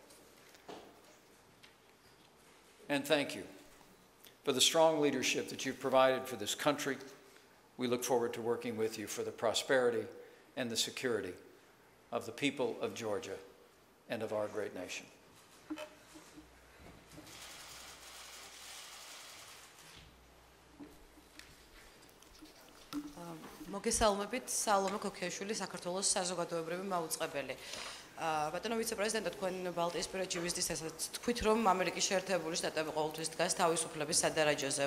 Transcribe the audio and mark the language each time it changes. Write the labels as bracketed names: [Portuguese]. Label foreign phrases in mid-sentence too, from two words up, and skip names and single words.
[English] And thank you for the strong leadership that you've provided for this country. We look forward to working with you for the prosperity and the security of the people of Georgia and of our great nation. [Georgian] მოგესალმებით, სალომე ქოქიაშვილი, საქართველოს საზოგადოებრივი მაუწყებელი. ბატონო ვიცე-პრეზიდენტო, თქვენ ბალტიისპირეთში ვიზიტისას თქვით, რომ ამერიკის შეერთებული შტატები ყოველთვის დგას თავისუფლების სადარაჯოზე.